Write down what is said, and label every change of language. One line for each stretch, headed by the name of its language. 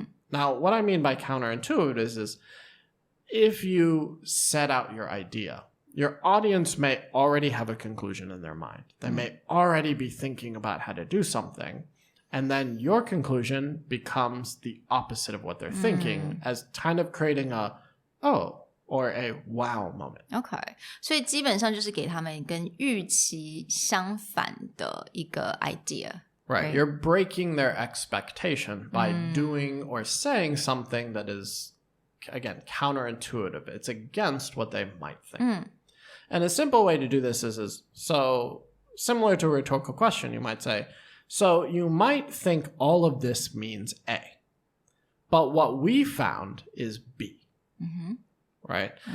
English: Now, what I mean by counterintuitive is if you set out your idea, your audience may already have a conclusion in their mind. They may already be thinking about how to do something. And then your conclusion becomes the opposite of what they're thinking, as kind of creating a, oh, or a wow moment. OK,
Chinese: 所以基本上就是给他们跟预期相反的一个 idea.
English: Right. You're breaking their expectation by doing or saying something that is, again, counterintuitive. It's against what they might think. And a simple way to do this is so similar to a rhetorical question, you might say, so you might think all of this means A, but what we found is B. Right?